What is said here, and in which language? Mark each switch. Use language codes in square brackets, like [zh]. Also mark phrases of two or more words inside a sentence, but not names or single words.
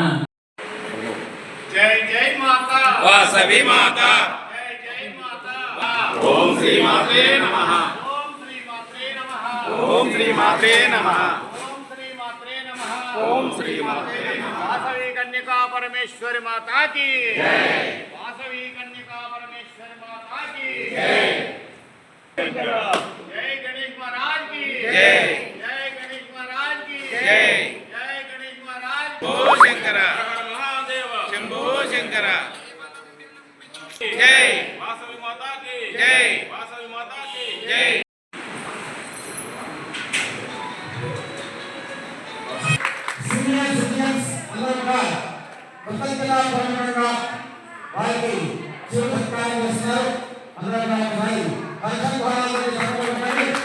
[te] జై జై మాతా వాసవి మాతా జై జై మాతా ఓం శ్రీ మాతే నమః ఓం శ్రీ మాతే నమః ఓం శ్రీ మాతే నమః ఓం శ్రీ మాతే నమః ఓం శ్రీ మాతే నమః వాసవి కన్యకా పరమేశ్వరి మాతా की జై వాసవి కన్యకా పరమేశ్వరి మాతా की జై [hi] जय गणेश महाराज की जय जय गणेश महाराज की जय जय गणेश महाराज शंभो शंकर महादेव शंभो शंकर जय वासवी माता की जय वासवी माता की जय [te] సీనియర్స్ అందరూ కూడా కృతజ్ఞతా పరమంగా వారికి జీవ సత్కారం చేస్తున్నారు. అందరూ కూడా ఒకసారి పంచభాగాలను సమర్పించండి.